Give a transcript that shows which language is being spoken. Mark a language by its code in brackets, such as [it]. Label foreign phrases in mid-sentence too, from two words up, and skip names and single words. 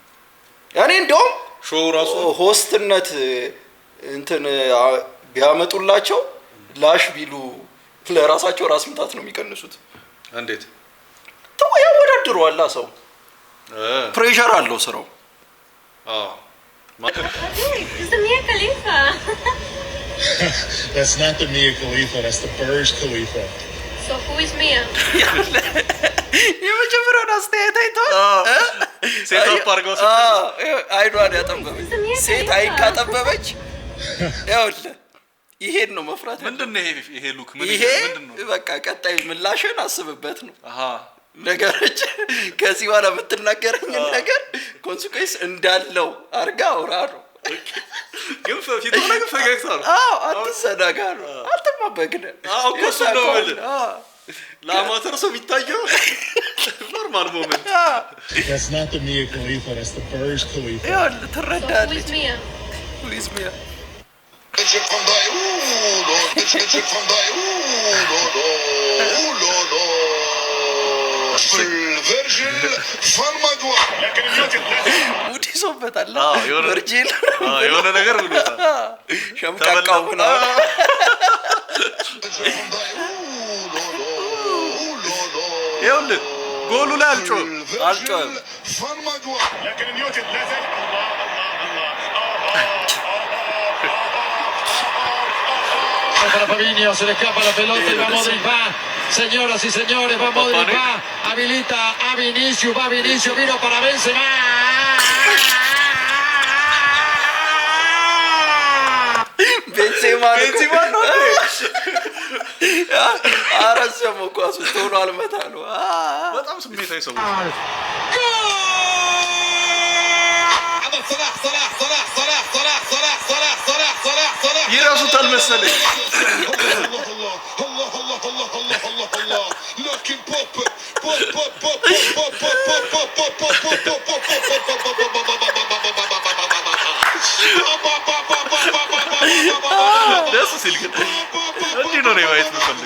[am] እኔ እንደውም ሾው ራሱ ሆስትነት እንትን ቢያመጡላቸው ላሽ ቢሉ ለራሳቸው ራስ ምታት ነው የሚቀንሱት። እንዴት ያወዳድረዋል ሰው ፕሬሸር አለው ስራው። [en] It's the Mia Khalifa. That's not the Mia Khalifa. That's the Burj Khalifa. So who is Mia? [am] የመጀመሪያውን አስተያየት አይተዋል። ሴት አፓርገው አይኗን ያጠበበች ሴት አይን ካጠበበች ይኸውልህ ይሄን ነው መፍራት። ምንድን ነው ይሄ ሉክ? ይሄ በቃ ቀጣይ ምላሽን አስብበት ነው ነገሮች። ከዚህ በኋላ የምትናገረኝን ነገር ኮንሲኩዌንስ እንዳለው አርጋ አውራ ነው። ግን ፊቱ ላይ ፈገግታ ነው። አትዘናጋ ነው። አትማበግነ እኮ እሱ ነው የምልህ። ለአማተር ሰው የሚታየው [en] normal moment። [am] That's not the Mia Khalifa. That's the Burj Khalifa. ትረዳለች። Who is Mia? ሙድ ይዞበታል። ቨርጂል የሆነ ነገር ብሎታል። ሸምቃቃው ምናምን ይኸውልህ ጎሉ ላይ አልጮህም። [es] Para Fabinho, se le escapa la pelota y va Modric, va. Señoras y señores, va Modric, va. Habilita a Vinicius, va Vinicius, vino para Benzema. [am] Benzema ነው። አረሰሙ ኳሱ ቶሎ አልመታ ነው። በጣም ስሜታዊ ሰው صلاح ይራሱታል መሰለኝ ደስ ሲል ግን እንዲህ ነው ማየት የምፈልገው